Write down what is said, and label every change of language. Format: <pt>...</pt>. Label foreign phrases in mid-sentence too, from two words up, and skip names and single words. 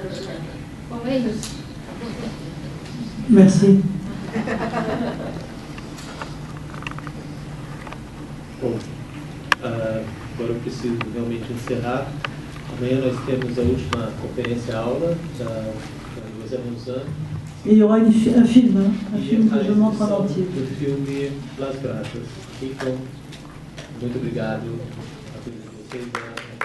<pt>Bom, é isso. Merci. Bom, agora eu preciso realmente encerrar. Amanhã nós temos a última conferência-aula da José Monzan.</pt> <fr>Et il y aura un film que je montre en entier.</fr> <pt>Do filme Las Graças. Então, muito obrigado a todos vocês.</pt>